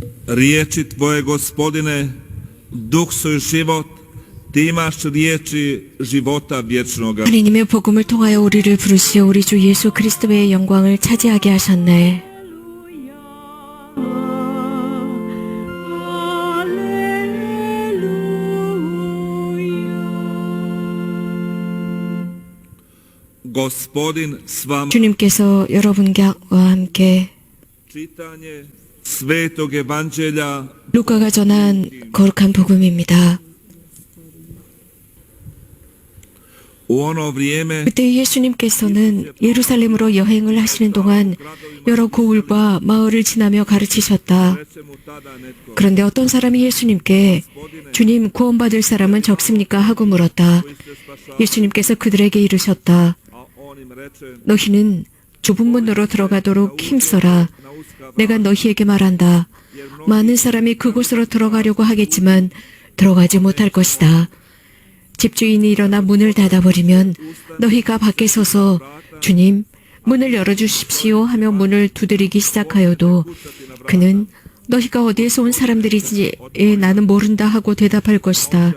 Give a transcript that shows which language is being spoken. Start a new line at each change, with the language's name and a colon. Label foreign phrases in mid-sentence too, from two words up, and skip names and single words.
Croatian: riječi Tvoje, Gospodine, duh svoj život, Ti imaš riječi života vječnoga.
Korean: 하나님의 복음을 통하여 우리를 부르시어 우리 주 예수 그리스도의 영광을 차지하게 하셨네.
Croatian: Gospodin s vama.
Korean: 주님께서 여러분과 함께
Croatian: Čitanje Svetog Evanđelja
Korean: 루카가 전한 거룩한 복음입니다.
Croatian: u ono vrijeme
Korean: 그때 예수님께서는 예루살렘으로 여행을 하시는 동안 여러 고을과 마을을 지나며 가르치셨다.
Croatian: reče mu tada netko,
Korean: 그런데 어떤 사람이 예수님께 주님 구원받을 사람은 적습니까? 하고 물었다. 예수님께서 그들에게 이르셨다.
Croatian: a on im reče,
Korean: 너희는 좁은 문으로 들어가도록 힘써라.
Croatian: na uska
Korean: 내가 너희에게 말한다. 많은 사람이 그곳으로 들어가려고 하겠지만 들어가지 못할 것이다. 집주인이 일어나 문을 닫아버리면 너희가 밖에 서서 주님 문을 열어주십시오 하며 문을 두드리기 시작하여도 그는 너희가 어디에서 온 사람들이지 나는 모른다 하고 대답할 것이다.